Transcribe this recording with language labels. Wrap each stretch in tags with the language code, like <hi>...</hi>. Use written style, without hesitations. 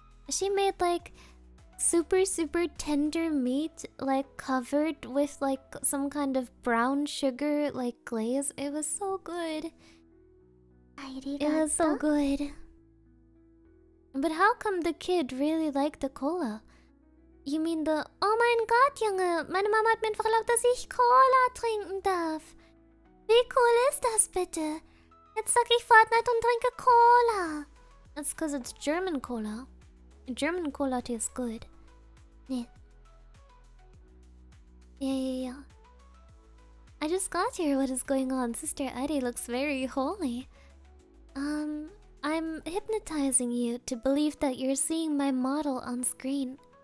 <en>She made like super tender meat, like covered with like some kind of brown sugar like glaze. It was so good.</en> <ja>Arigato.</ja> <en>It was so good. But how come the kid really liked the cola? You mean the</en> <de>"Oh mein Gott, Junge, meine Mama hat mir einfach erlaubt, dass ich Cola trinken darf. Wie cool ist das bitte? Jetzt sag ich Fortnite und trinke Cola."</de> <en>That's because it's German cola. German cola tastes good. Yeah. Yeah. I just got here. What is going on? Sister Eddie looks very holy. I'm hypnotizing you to believe that you're seeing my model on screen.</en>